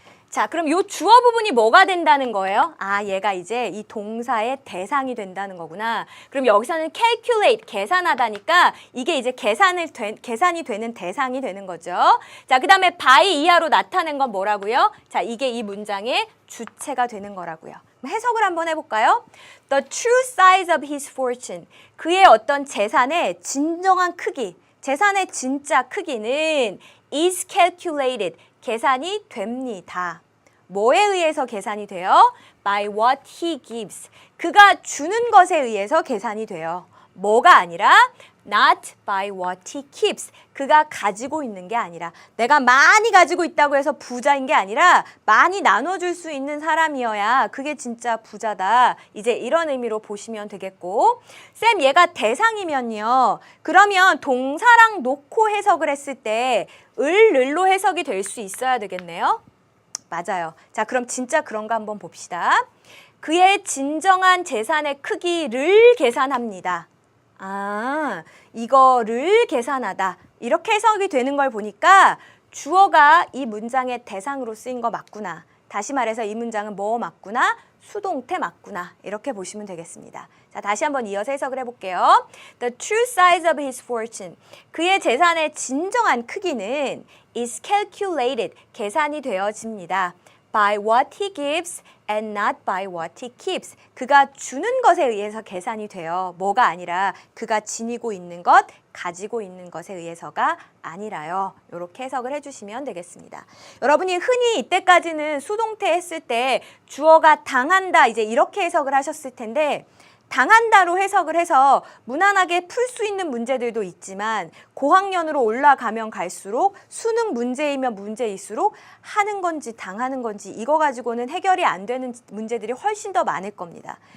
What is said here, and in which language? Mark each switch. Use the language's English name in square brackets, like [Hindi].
[Korean] 자, 그럼 이 주어 부분이 뭐가 된다는 거예요? 아, 얘가 이제 이 동사의 대상이 된다는 거구나. 그럼 여기서는 calculate, 계산하다니까 이게 이제 계산이 되는 대상이 되는 거죠. 자, 그 다음에 by 이하로 나타낸 건 뭐라고요? 자, 이게 이 문장의 주체가 되는 거라고요. 해석을 한번 해볼까요? [English] The true size of his fortune. [Korean] 그의 어떤 재산의 진정한 크기, 재산의 진짜 크기는 [English] is calculated. [Korean] 계산이 됩니다. 뭐에 의해서 계산이 돼요? [English] By what he gives. [Korean] 그가 주는 것에 의해서 계산이 돼요. 뭐가 아니라 [English] not by what he keeps. [Korean] 그가 가지고 있는 게 아니라 내가 많이 가지고 있다고 해서 부자인 게 아니라 많이 나눠줄 수 있는 사람이어야 그게 진짜 부자다. 이제 이런 의미로 보시면 되겠고 쌤 얘가 대상이면요. 그러면 동사랑 놓고 해석을 했을 때 을로 해석이 될 수 있어야 되겠네요. 맞아요. 자, 그럼 진짜 그런 거 한번 봅시다. 그의 진정한 재산의 크기를 계산합니다. 아, 이거를 계산하다. 이렇게 해석이 되는 걸 보니까 주어가 이 문장의 대상으로 쓰인 거 맞구나. 다시 말해서 이 문장은 뭐 맞구나? 수동태 맞구나. 이렇게 보시면 되겠습니다. 자, 다시 한번 이어서 해석을 해볼게요. [English] The true size of his fortune. [Korean] 그의 재산의 진정한 크기는 [English] is calculated. [Korean] 계산이 되어집니다. [English] By what he gives and not by what he keeps. [Korean] 그가 주는 것에 의해서 계산이 돼요. 뭐가 아니라 그가 지니고 있는 것, 가지고 있는 것에 의해서가 아니라요. 이렇게 해석을 해주시면 되겠습니다. 여러분이 흔히 이때까지는 수동태 했을 때 주어가 당한다 이제 이렇게 해석을 하셨을 텐데 당한다로 해석을 해서 무난하게 풀 수 있는 문제들도 있지만 고학년으로 올라가면 갈수록 수능 문제이면 문제일수록 하는 건지 당하는 건지 이거 가지고는 해결이 안 되는 문제들이 훨씬 더 많을 겁니다.